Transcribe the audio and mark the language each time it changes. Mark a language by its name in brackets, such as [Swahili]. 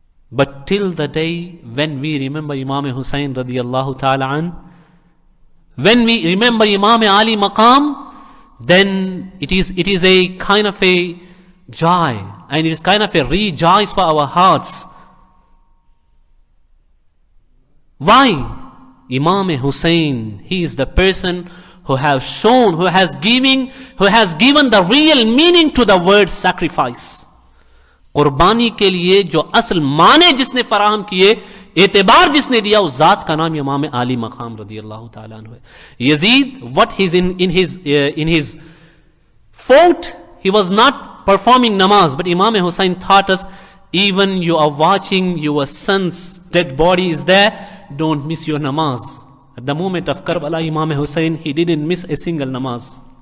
[English] But till the day when we remember Imam Hussain radiallahu ta'ala an, when we remember Imam Ali Maqam, then it is a kind of a joy, and it is kind of a rejoice for our hearts. Why? Imam Hussain, he is the person who has shown, who has given the real meaning to the word sacrifice. [Urdu] قربانی کے لیے جو اصل معنی جس نے فراہم کیے, اعتبار جس نے دیا, اس ذات کا نام امام علی مقام رضی اللہ تعالیٰ عنہ ہے. [English] Yazid, what he's in his fort, he was not performing namaz, but Imam Hussain taught us, even you are watching your son's dead body is there, don't miss your namaz. At the moment of Karbala, Imam Hussain, he didn't miss a single namaz.